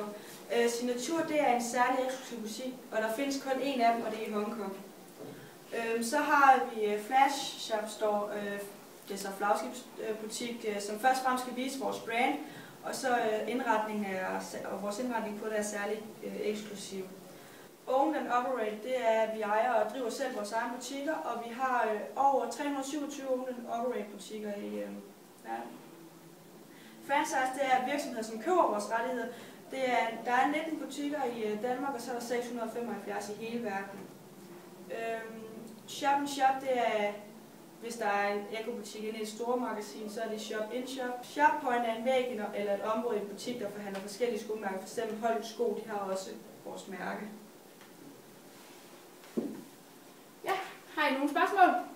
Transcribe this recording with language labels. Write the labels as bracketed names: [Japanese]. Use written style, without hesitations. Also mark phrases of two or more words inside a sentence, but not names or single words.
[Danish] Signatur det er en særlig eksklusiv butik, og der findes kun én af dem, og det er i Hongkong. Så har vi Flash Shop Store, det er så flagskibsbutik, som først og fremmest skal vise vores brand, og så vores indretning på det er særligt eksklusiv. [English] Owned and Operate, [Danish] det er, at vi ejer og driver selv vores egne butikker, og vi har over 327 [English] Owned and Operate [Danish] butikker i verden. Franchise, det er virksomheder, som køber vores rettigheder. Der er 19 butikker i Danmark, og så er der 675 i hele verden. [English] Shop and Shop, [Danish] det er, hvis der er en ECO-butik inde i et store magasin, så er det [English] Shop in Shop. Shop Point [Danish] er en væg eller et område i en butik, der forhandler forskellige skomærker. For eksempel Holdt Sko, de har også vores mærke. Ja, har I nogle spørgsmål?